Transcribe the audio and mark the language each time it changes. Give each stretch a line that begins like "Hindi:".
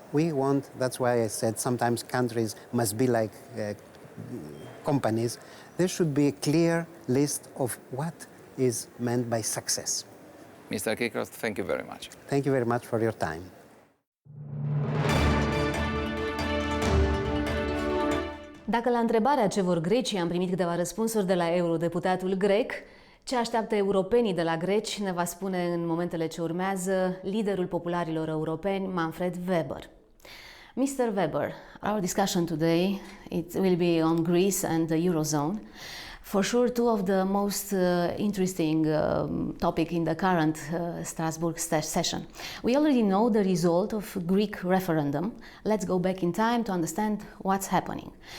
English: That's why I said sometimes countries must be like companies. There should be a clear list of what is meant by success. Mr. Kirkos, thank you very much. Thank you very much for your time.
Romanian: Dacă la întrebarea ce vor grecii am primit câteva răspunsuri de la eurodeputatul grec, ce așteaptă europenii de la greci ne va spune în momentele ce urmează liderul popularilor europeni, Manfred Weber.
English: Mr. Weber, our discussion today will be on Greece and the Eurozone. For sure, two of the most interesting topic in the current Strasbourg session. We already know the result of Greek referendum. Let's go back in time to understand what's happening.